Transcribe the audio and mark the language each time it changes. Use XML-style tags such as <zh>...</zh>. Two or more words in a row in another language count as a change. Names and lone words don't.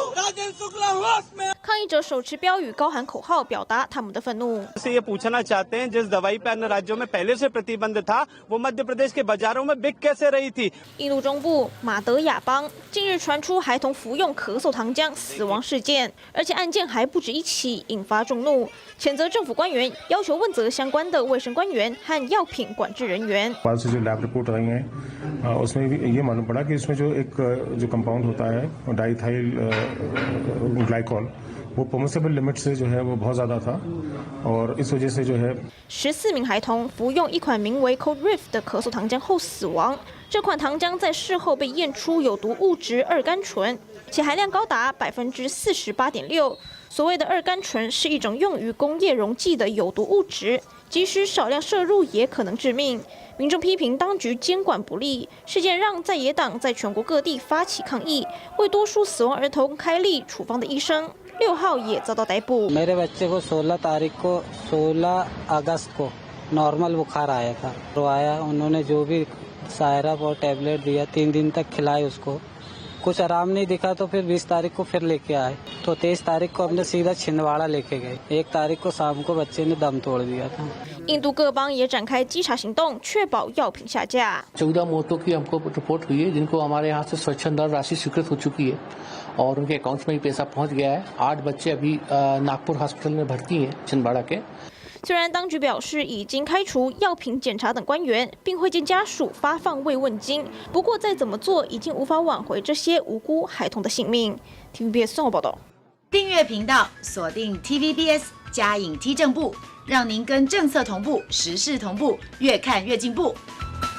<zh>抗议者手持标语，高喊口号，表达他们的愤怒。</zh> <hi>से ये पूछना चाहते हैं जिस दवाई पे अन्य राज्यों में पहले से प्रतिबंध था, वो मध्य प्रदेश के बाजारों में बिक कैसे रही थी?</hi> <zh>印度中部马德雅邦近日传出孩童服用咳嗽糖浆死亡事件，而且案件还不止一起，引发众怒，谴责政府官员要求问责相关的卫生官员和药品管制人员。</zh> <hi>बाद से जो</hi> <en>lab report</en> <hi>आई है उसमें ये मालूम पड़ा कि इसमें जो कंपाउंड होता है</hi> <en>diethyl glycol</en> <hi>वो</hi> <en>permissible limit</en> <hi>से जो है वो बहुत ज़्यादा था और इस वजह से जो है</hi> <zh>14 名孩童服用一款名为 Codriff 的咳嗽糖浆后死亡。这款糖浆在事后被验出有毒物质二甘醇，且含量高达48.6%。所谓的二甘醇是一种用于工业溶剂的有毒物质，即使少量摄入也可能致命。民众批评当局监管不力，事件让在野党在全国各地发起抗议，为多数死亡儿童开立处方的医生6号也遭到逮捕。</zh> <hi>मेरे बच्चे को 16 अगस्त को नॉर्मल बुखार आया था, तो आया उन्होंने जो भी सायरप और टैबलेट दिया 3 दिन तक खिलाए उसको, कुछ आराम नहीं दिखा तो फिर 20 तारीख को फिर लेके आए, तो 23 तारीख को हमने सीधा छिंदवाड़ा लेके गए। 1 तारीख को शाम को बच्चे ने दम तोड़ दिया था।</hi> <zh>印度各邦也展开稽查行动，确保药品下架。</zh> <hi>14 मौतों की हमको रिपोर्ट हुई है, जिनको हमारे यहाँ से स्वच्छंद राशि स्वीकृत हो चुकी है और उनके अकाउंट्स में भी पैसा पहुँच गया है। 8 बच्चे अभी नागपुर हॉस्पिटल में भर्ती हैं छिंदवाड़ा के।</hi> <zh>虽然当局表示已经开除药品检查等官员，并会见家属发放慰问金，不过再怎么做，已经无法挽回这些无辜孩童的性命。TVBS 综合报道。订阅频道，锁定 TVBS 嘉颖 T 正部，让您跟政策同步，时事同步，越看越进步。</zh>